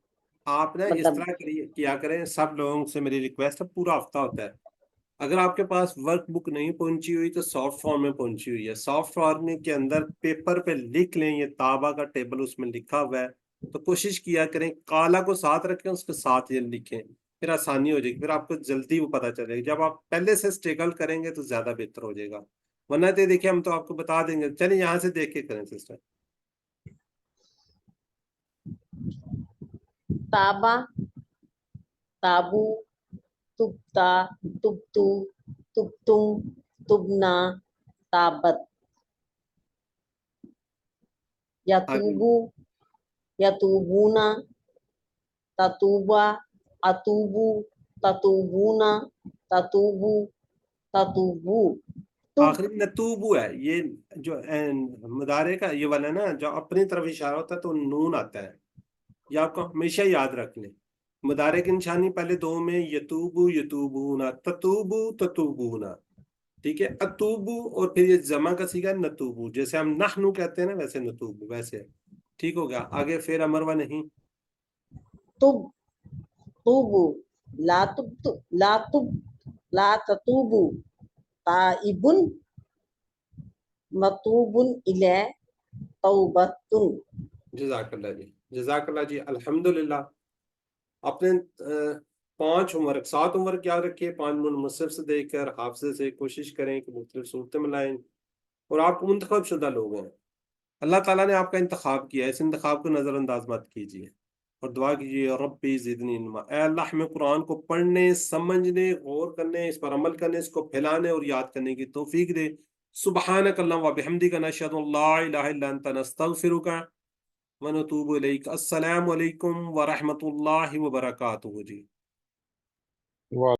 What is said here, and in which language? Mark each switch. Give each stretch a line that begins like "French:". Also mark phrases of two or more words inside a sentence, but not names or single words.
Urdu: آپ نا اس طرح کیا کریں, سب لوگوں سے میری ریکویسٹ ہے, پورا ہفتہ ہوتا ہے, اگر آپ کے پاس ورک بک نہیں پہنچی ہوئی تو
English: soft form
Urdu: میں پہنچی ہوئی ہے,
English: soft form
Urdu: کے اندر پیپر پہ لکھ لیں, یہ تابہ کا ٹیبل اس میں لکھا ہوا ہے, تو کوشش کیا کریں کالا کو ساتھ رکھیں, اس کے ساتھ یہ لکھیں, پھر آسانی ہو جائے گی, پھر آپ کو جلدی وہ پتہ چلے گا. جب آپ پہلے سے اسٹرگل کریں گے تو زیادہ بہتر ہو جائے گا, ورنہ تو دیکھیں ہم تو آپ کو بتا دیں گے. چلیں یہاں سے دیکھ کے کریں سسٹر.
Arabic: تابا, تابو, تبتا, تبتو, تبتم, تبنا, تابت. یتوبو, یتوبونا, تتوبا, اتوبو, تتوبونا, تتوبو, تتوبو.
Urdu: آخری نتوبو ہے, یہ جو مدارے کا یہ والا نا جو اپنی طرف اشارہ ہوتا ہے تو نون آتا ہے, یہ آپ کو ہمیشہ یاد رکھ لیں. مدارے کی نشانی پہلے دو میں
Arabic: یتوبو یتوبونا, تتوبو تتوبونا.
Urdu: ٹھیک ہے, اتوبو اور پھر یہ جمع کا سیگا نتوبو, جیسے ہم نحنو کہتے ہیں نا ویسے نتوبو ویسے. ٹھیک ہو گیا. آگے پھر امروا نہیں.
Arabic: تب, توبو, لا تب, لا تب, لا تتوبو, تائبن, متوبن الیہ, توبتن. جزاک اللہ
Urdu: جی,
Arabic: جزاک اللہ
Urdu: جی. الحمدللہ اپنے 5 ہوم ورک 7 ہوم ورک یاد رکھیے, 5 مصحف سے دیکھ کر حافظے سے کوشش کریں کہ مختلف صورتیں ملائیں, اور آپ منتخب شدہ لوگ ہیں, اللہ تعالیٰ نے آپ کا انتخاب کیا ہے, اس انتخاب کو نظر انداز مت کیجیے, اور دعا کیجیے
Arabic: ربی زدنی علما,
Urdu: اے اللہ ہمیں قرآن کو پڑھنے, سمجھنے, غور کرنے, اس پر عمل کرنے, اس کو پھیلانے اور یاد کرنے کی توفیق دے.
Arabic: سبحانک اللہم و بحمدک, نشہد ان لا الہ الا انت, نستغفرک ونتوب الیک. السلام علیکم ورحمۃ اللہ وبرکاتہ جی.